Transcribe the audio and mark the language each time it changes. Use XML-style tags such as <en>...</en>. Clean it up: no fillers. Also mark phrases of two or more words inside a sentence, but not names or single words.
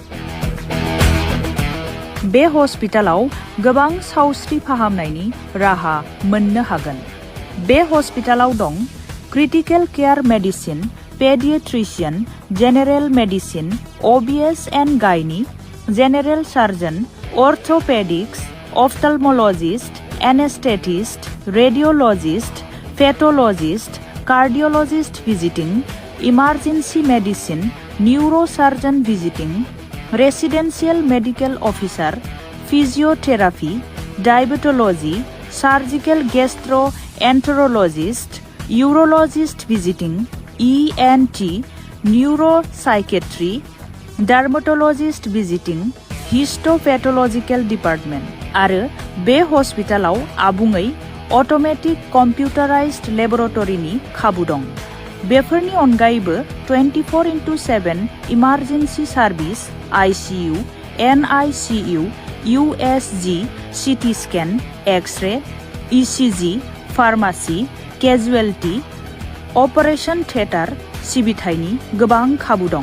<brx>बे हस्पिटालाव गोबां सावस्रि फाहामनायनि राहा मोननो हागोन बे हस्पिटालाव दं</brx> <en>critical care medicine pediatrician general medicine OBS and gyne general surgeon orthopedics ophthalmologist anesthetist radiologist pathologist cardiologist visiting, emergency medicine, neurosurgeon visiting, residential medical officer, physiotherapy, diabetology, surgical gastroenterologist, urologist visiting, ENT, neuropsychiatry, dermatologist visiting, histopathological department.</en> <brx>आरो बे हस्पिटालाव आबुङै</brx> <en>automatic computerized</en> <brx>लेबोरेटरीनि खाबु दं। बेफोरनि अनगायैबो 24/7</brx> <en>emergency service, ICU, NICU, USG, CT scan, X-ray, ECG, pharmacy, casualty, operation theatre</en> <brx>सिबिथायनि गोबां खाबु दं।</brx>